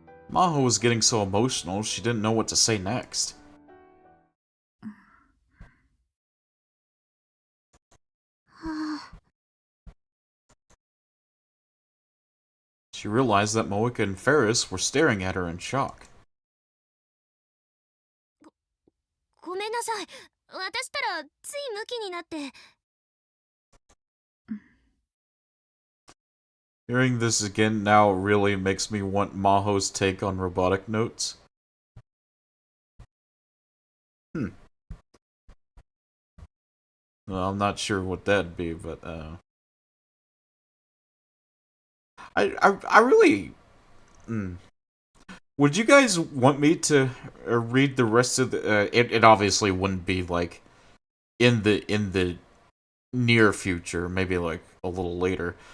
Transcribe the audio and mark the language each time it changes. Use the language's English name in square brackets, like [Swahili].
[English] Maho was getting so emotional, she didn't know what to say next. She realized that Moeka and Ferris were staring at her in shock. [Japanese] ごめんなさい。私ったらついムキになって。 [English] Hearing this again now really makes me want Maho's take on robotic notes. Well, I'm not sure what that'd be, but I really Would you guys want me to read the rest of the it obviously wouldn't be like in the near future, maybe like a little later.